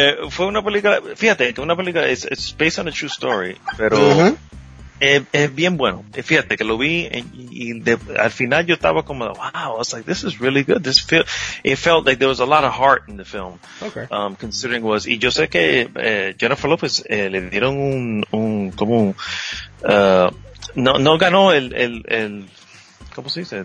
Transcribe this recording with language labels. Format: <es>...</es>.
<es>Fue una película, fíjate, que una película es</es> <en>based on a true story,</en> <es>pero es bien bueno. Fíjate que lo vi y al final yo estaba como, wow,</es> <en>I was like, this is really good. It felt like there was a lot of heart in the film. Okay. Considering was,</en> <es>y yo sé que Jennifer Lopez le dieron no ganó el ¿cómo se dice?</es>